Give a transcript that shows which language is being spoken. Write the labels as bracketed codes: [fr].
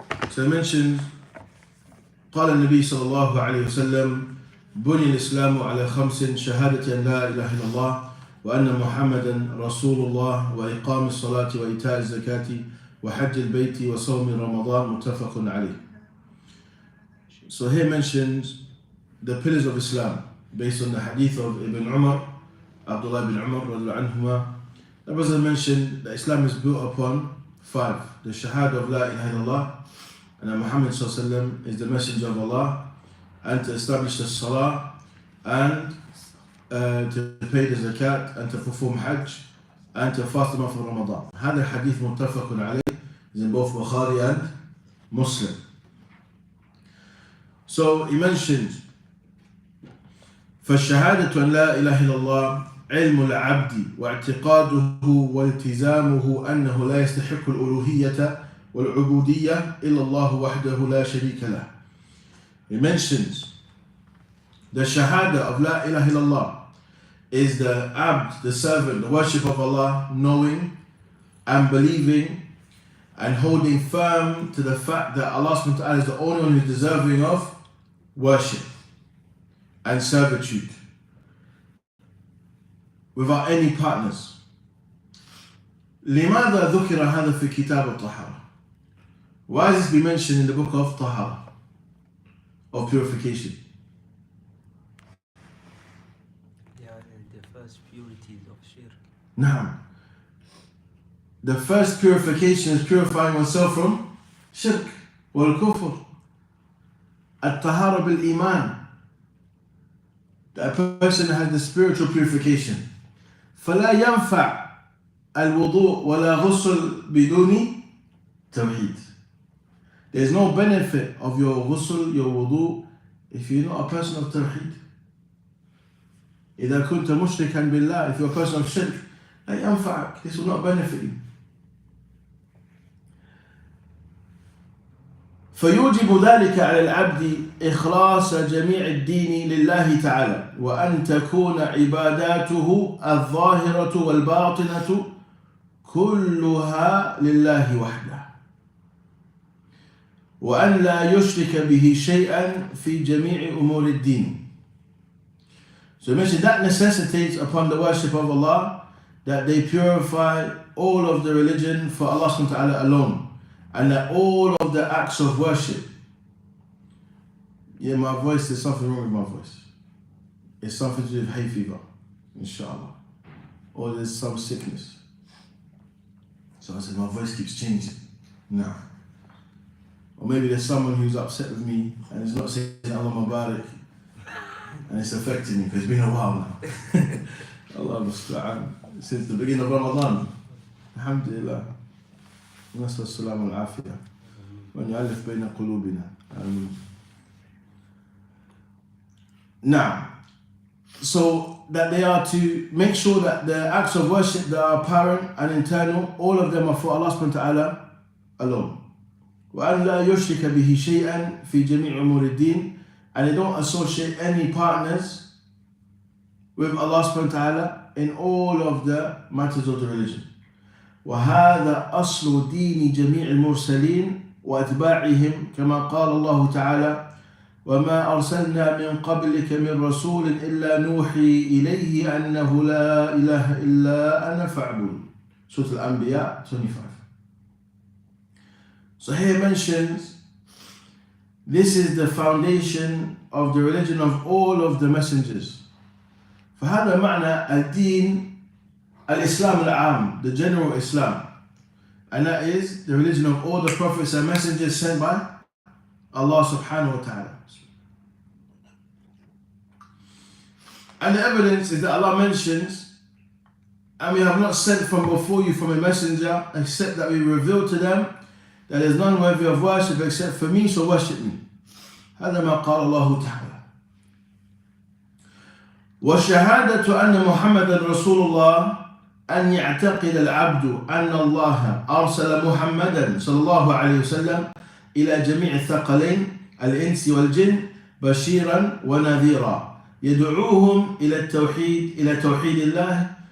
[en] So I mentioned [ar] قال النبي صلى الله عليه وسلم بني الإسلام على خمس شهادة أن لا إله إلا الله وأن محمدا رسول الله وإقام الصلاة وإيتاء الزكاة وحج البيت وصوم رمضان متفق عليه. [en] So here mentions the pillars of Islam based on the hadith of Ibn Umar, Abdullah ibn Umar radiallahu anhuma. That was mentioned that Islam is built upon five: the shahada of la ilaha illallah, and that Muhammad is the messenger of Allah, and to establish the salah, and to pay the zakat, and to perform hajj, and to fast the month of Ramadan. [ar] هذا الحديث متفق عليه [en] is in both Bukhari and Muslim. So he mentioned [ar] فالشهادة أن لا إله إلا الله علم العبد واعتقاده والتزامه أنه لا يستحق الألوهية والعبودية إلا الله وحده لا شريك له. [en] He mentions the shahada of La ilaha illallah is the abd, the servant, the worship of Allah, knowing and believing and holding firm to the fact that Allah subhanahu wa ta'ala is the only one who is deserving of worship and servitude without any partners. [ar] لماذا ذكر هذا في كتاب الطهارة? [en] Why is this be mentioned in the book of Tahara, of purification? Yeah, the first purities of shirk. [ar] Naam. [en] The first purification is purifying oneself from [ar] shirk wal kufr. At-tahara bil iman. [en] That a person has the spiritual purification. [ar] فلا ينفع الوضوء ولا غسل بدون توحيد. [en] There's no benefit of your ghusl, your wudu, if you're not a person of tawheed. [ar] إذا كنت مشركا بالله, [en] if you're a person of shirk, [ar] لا ينفعك. [en] This will not benefit you. [ar] فيوجب ذلك على العبد إخلاص جميع الدين لله تعالى وأن تكون عباداته الظاهرة والباطنة كلها لله وحده وأن لا يشرك به شيئا في جميع أمور الدين. [en] So mention that necessitates upon the worship of Allah that they purify all of the religion for Allah subhanahu wa ta'ala alone, and that all of the acts of worship. Yeah, my voice, there's something wrong with my voice. It's something to do with hay fever, inshallah. Or there's some sickness. So I said, my voice keeps changing. No. Or maybe there's someone who's upset with me and is not saying Allah Mubarak, and it's affecting me because it's been a while now. Allah musta'an. Since the beginning of Ramadan. Alhamdulillah. [ar] نسأل السلامة والعافية وأن يؤلف بين قلوبنا. آمين. [en] Now, so that they are to make sure that the acts of worship that are apparent and internal, all of them are for Allah subhanahu wa ta'ala alone. [ar] وأن لا يشرك به شيئا في جميع أمور الدين, [en] and they don't associate any partners with Allah subhanahu wa ta'ala in all of the matters of the religion. [ar] وهذا أصل دين جميع المرسلين وأتباعهم كما قال الله تعالى وما أرسلنا من قبلك من رسول إلا نوحي إليه أنه لا إله إلا أنا فاعبد. [en] Surah Al-Anbiya 25. So here mentions This is the foundation of the religion of all of the messengers. [ar] فهذا معنى الدين الإسلام العام, [en] the general Islam. And that is the religion of all the prophets and messengers sent by Allah subhanahu wa ta'ala. And the evidence is that Allah mentions, and we have not sent from before you from a messenger except that we reveal to them that there is none worthy of worship except for me, so worship me. [ar] هذا ما قال الله تعالى. والشهادة أن محمدا رسول الله أن يعتقد العبد أن الله أرسل محمدا صلى الله عليه وسلم إلى جميع الثقلين الإنس والجن بشيرا ونذيرا يدعوهم إلى توحيد الله